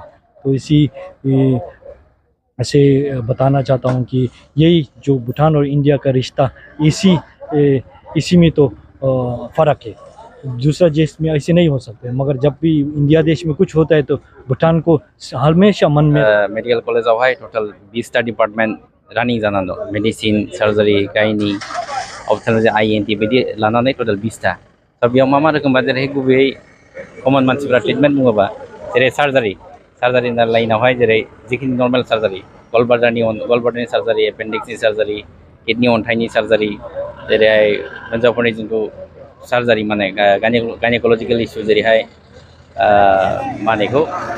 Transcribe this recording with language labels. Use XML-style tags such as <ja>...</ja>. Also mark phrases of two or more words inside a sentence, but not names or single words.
<hi>तो ऐसे बताना चाहता हूँ कि यही जो भूटान और इंडिया का रिश्ता इसी में तो फ़र्क है। दूसरा देश में ऐसे नहीं हो सकते, मगर जब भी इंडिया देश में कुछ होता है तो भूटान को हमेशा मन में</hi> <en>medical college total 20टा department running</en> <brx>जाना दं।</brx> <en>Medicine, surgery, gynae, ophthalmology, ENT</en> <brx>बिदि लानानै</brx> <en>टोटल 20टा।</en> <brx>दा बेयाव मा रोखोमबा जेरै गुबैयै कमन मानसिफ्रा ट्रिटमेन्ट बुङोबा जेरै सार्जारि लाइनावहाय जेरै जिखिनि</brx> <en>normal surgery,</en> <brx>गलब्लाडारनि सार्जारि, एपेन्डिक्सनि सार्जारि, किडनि अन्थाइनि सार्जारि, जेरैहाय हिन्जावफोरनि जिथु सार्जारि माने</brx> <en>gynaecological issue</en> <brx>जेरैहाय मा होनो बेखौ</brx>